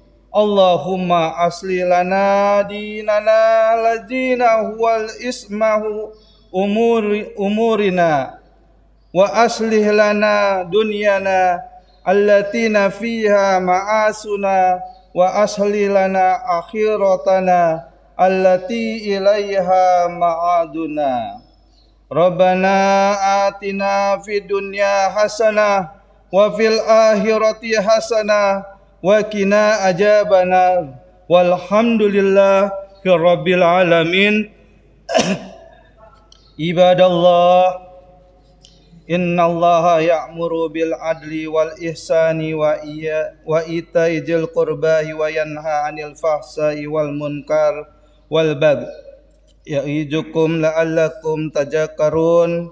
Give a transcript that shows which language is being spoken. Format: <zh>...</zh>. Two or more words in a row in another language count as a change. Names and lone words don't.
<ar>اللهم أصلح لنا ديننا الذي هو عصمة أمورنا وأصلح لنا دنيانا التي فيها معاشنا وأصلح لنا آخرتنا التي إليها معادنا. ربنا آتنا في الدنيا حسنة وفي الآخرة حسنة وقنا عذاب النار. والحمد لله رب العالمين. عباد الله، إن الله يأمر بالعدل والإحسان وإيتاء ذي القربى وينهى عن الفحشاء والمنكر والبغي يعظكم لعلكم تذكرون.</ar>